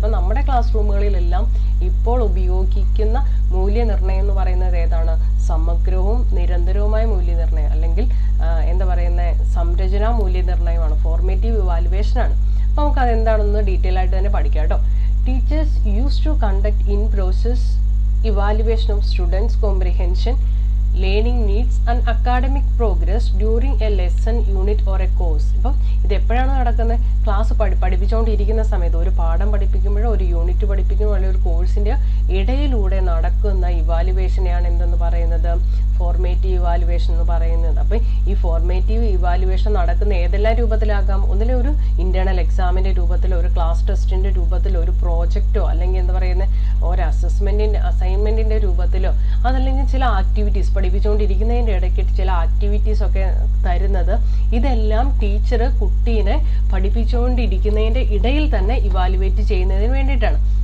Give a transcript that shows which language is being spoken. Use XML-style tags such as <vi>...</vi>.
<ml>അപ്പോൾ നമ്മുടെ ക്ലാസ് റൂമുകളിലെല്ലാം ഇപ്പോൾ ഉപയോഗിക്കുന്ന മൂല്യനിർണ്ണയം എന്ന് പറയുന്നത് ഏതാണ്? സമഗ്രവും നിരന്തരവുമായ മൂല്യനിർണ്ണയം അല്ലെങ്കിൽ എന്താ പറയുന്നത് സംരചന മൂല്യനിർണ്ണയമാണ്, ഫോർമേറ്റീവ് ഇവാലുവേഷനാണ്. അപ്പോൾ നമുക്ക് അതെന്താണെന്ന് ഡീറ്റെയിൽ ആയിട്ട് തന്നെ പഠിക്കാം കേട്ടോ.</ml> <en>Teachers used to conduct in-process evaluation of students' comprehension, learning needs and academic progress during a lesson, unit or a course.</en> <ml>ഇപ്പം ഇത് എപ്പോഴാണ് നടക്കുന്നത്? ക്ലാസ് പഠിപ്പിച്ചുകൊണ്ടിരിക്കുന്ന സമയത്ത്, ഒരു പാഠം പഠിപ്പിക്കുമ്പോഴോ ഒരു യൂണിറ്റ് പഠിപ്പിക്കുമ്പോഴോ അല്ലെങ്കിൽ ഒരു കോഴ്സിൻ്റെ ഇടയിലൂടെ നടക്കുന്ന ഇവാലുവേഷനെയാണ് എന്തെന്ന് പറയുന്നത്? ഫോർമേറ്റീവ് ഇവാലുവേഷൻ എന്ന് പറയുന്നത്. അപ്പം ഈ ഫോർമേറ്റീവ് ഇവാലുവേഷൻ നടക്കുന്ന ഏതെല്ലാം രൂപത്തിലാകാം? ഒന്നിലെ ഒരു ഇന്റേണൽ എക്സാമിൻ്റെ രൂപത്തിലോ ഒരു ക്ലാസ് ടെസ്റ്റിൻ്റെ രൂപത്തിലോ ഒരു പ്രോജക്റ്റോ അല്ലെങ്കിൽ എന്താ പറയുന്നത് ഒരു അസൈൻമെൻറ്റിൻ്റെ രൂപത്തിലോ അതല്ലെങ്കിൽ ചില ആക്ടിവിറ്റീസ് പഠിപ്പിച്ചുകൊണ്ടിരിക്കുന്നതിൻ്റെ ഇടയ്ക്ക് ചില ആക്ടിവിറ്റീസ് ഒക്കെ തരുന്നത്, ഇതെല്ലാം ടീച്ചർ കുട്ടീനെ പഠിപ്പിച്ചുകൊണ്ടിരിക്കുന്നതിൻ്റെ ഇടയിൽ തന്നെ ഇവാലുവേറ്റ് ചെയ്യുന്നതിന് വേണ്ടിയിട്ടാണ്.</ml>